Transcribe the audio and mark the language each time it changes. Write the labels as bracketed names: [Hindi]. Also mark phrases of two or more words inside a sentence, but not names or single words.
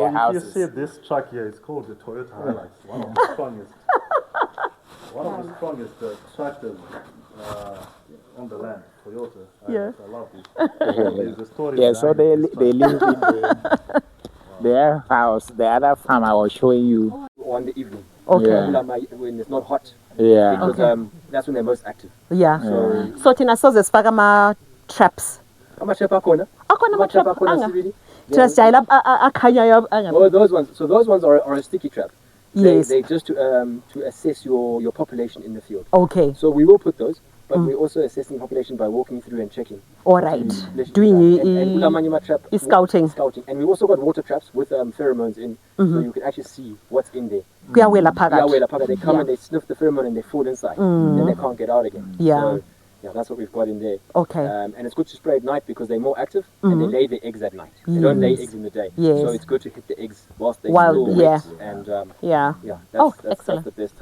[English] You see this truck here, it's called the Toyota Hilux. One of the strongest tractors on the land, Toyota. I love this. There's a story. Yeah, so they live in their house, the other farm I was showing you. On the evening. Okay. When it's not hot. Yeah. Because that's when they're most active. Yeah. [North Ndebele] So thina soze sifaka ama traps. Ama-trap akhona? Akhona ama trap Ama-trap akhona anga. sibili? Thina sijayela akhanyayo anga. [English] Oh, those ones. So those ones are a sticky trap. Yes. They just to assess your population in the field. Okay. So we will put those, but we're also assessing population by walking through and checking. All right. Doing Doing scouting. Scouting. And we've also got water traps with pheromones in, so you can actually see what's in there. [North Ndebele] Kuyawela phakathi. [English] They come and they sniff the pheromone and they fall inside. Then they can't get out again. Yeah. So, yeah, that's what we've got in there. Okay. And it's good to spray at night because they're more active and they lay their eggs at night. They don't lay eggs in the day. Yes. So it's good to hit the eggs whilst they're While- still yeah. wet. And Yeah. yeah, Oh, that's excellent.